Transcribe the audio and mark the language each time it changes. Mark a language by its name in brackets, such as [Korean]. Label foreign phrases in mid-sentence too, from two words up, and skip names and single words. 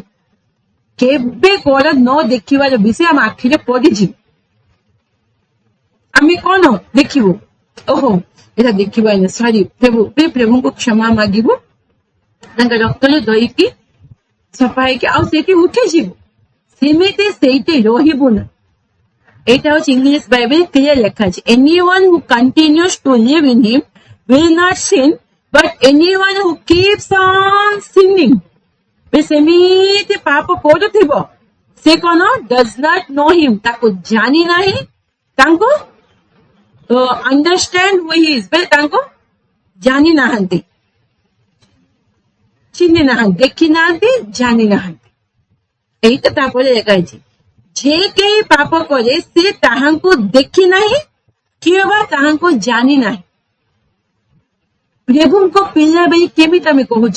[Odia] କେବେ କଣ ନ ଦେଖିବାର ବିଷୟ ଆମ ଆଖିରେ ପଡିଯିବ, ଆମେ କଣ ଦେଖିବୁ? ଓହୋ ଏଇଟା ଦେଖିବାନି, ସରି ପ୍ରଭୁଙ୍କୁ କ୍ଷମା ମାଗିବୁ, ତାଙ୍କ ରକ୍ତରେ ଧୋଇକି ସଫା ହେଇକି ଆଉ ସେଇଠି ଉଠିଯିବୁ। ସେମିତି ସେଇଠି ରହିବୁ ନା। ଏଇଟା ହଉଛି [English] English Bible clear [Odia] ଲେଖା ଅଛି। [English] Anyone who continues to live in him will not sin, but anyone who keeps on sinning, [Odia] ସେମିତି ପାପ କରୁଥିବ, ସେ କଣ? [English] Does not know him, [Odia] ତାକୁ ଜାଣି ନାହିଁ, ତାଙ୍କୁ [English] understand who he is, [Odia] ତାଙ୍କୁ ଜାଣି ନାହାନ୍ତି, ଚିହ୍ନି ନାହାନ୍ତି, ଦେଖି ନାହାନ୍ତି, ଜାଣି ନାହାନ୍ତି। ଏଇଟା ତାପରେ ଲେଖା ହେଇଛି, ଯେ କେହି ପାପ କରେ ସେ ତାହାଙ୍କୁ ଦେଖି ନାହିଁ, କିଏ ବା ତାହାଙ୍କୁ ଜାଣି ନାହିଁ। ପ୍ରଭୁଙ୍କ ପିଲା ବୋଲି କେମିତି ଆମେ କହୁଛୁ?